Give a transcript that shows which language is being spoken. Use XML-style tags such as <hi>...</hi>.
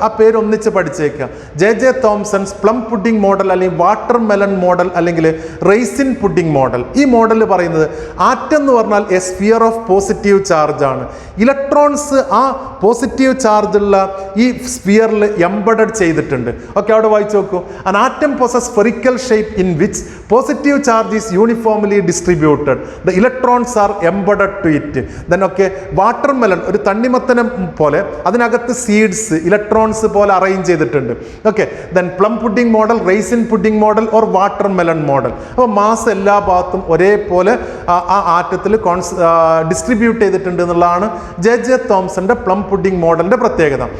<ml>ആ പേര് ഒന്നിച്ച് പഠിച്ചേക്കുക. ജെ തോംസൺസ് പ്ലം പുഡിംഗ് മോഡൽ, അല്ലെങ്കിൽ വാട്ടർ മെലൺ മോഡൽ, അല്ലെങ്കിൽ റൈസിൻ പുഡിംഗ് മോഡൽ. ഈ മോഡൽ പറയുന്നത് ആറ്റം എന്ന് പറഞ്ഞാൽ</ml> <en>a sphere of positive charge</en> <ml>ആണ്. ഇലക്ട്രോൺസ് ആ പോസിറ്റീവ് ചാർജുള്ള ഈ സ്ഫിയറിൽ എംബഡഡ് ചെയ്തിട്ടുണ്ട്. ഓക്കെ, അവിടെ വായിച്ചു നോക്കൂ.</ml> <en>an atom possesses spherical shape in which positive charge is uniformly distributed. The electrons are embedded to it.</en> <ml>Then okay, watermelon ഒരു തണ്ണിമത്തനം പോലെ അതിനകത്ത് സീഡ്സ് ഇലക്ട്രോൺസ് പോലെ അറേഞ്ച് ചെയ്തിട്ടുണ്ട്. Okay, then plum pudding model, Raisen pudding model or watermelon model. അപ്പോൾ mass എല്ലാ ഭാഗത്തും ഒരേപോലെ ആ ആറ്റത്തിൽ ഡിസ്ട്രിബ്യൂട്ട് ചെയ്തിട്ടുണ്ട് എന്നുള്ളതാണ് ജെ തോംസന്റെ പ്ലം പുഡിംഗ് മോഡലിന്റെ പ്രത്യേകത.</ml>